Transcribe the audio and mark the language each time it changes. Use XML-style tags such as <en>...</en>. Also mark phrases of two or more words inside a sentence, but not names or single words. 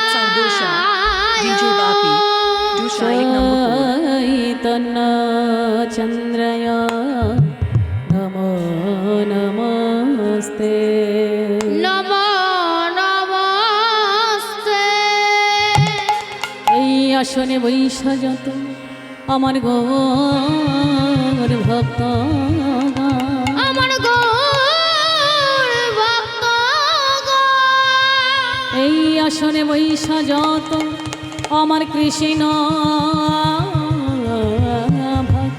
<hi>Dosha, DJ Bapi, Dosha एक नंबर</hi> <sa>चैतन्य चंद्रया नमो नमस्ते नमो नमस्ते</sa> <bn>এই আসনে বৈশা যত আমার গৌর ভক্ত আমার গৌর ভক্ত এই আসনে বৈশা যত আমার কৃষ্ণ ভক্ত</bn>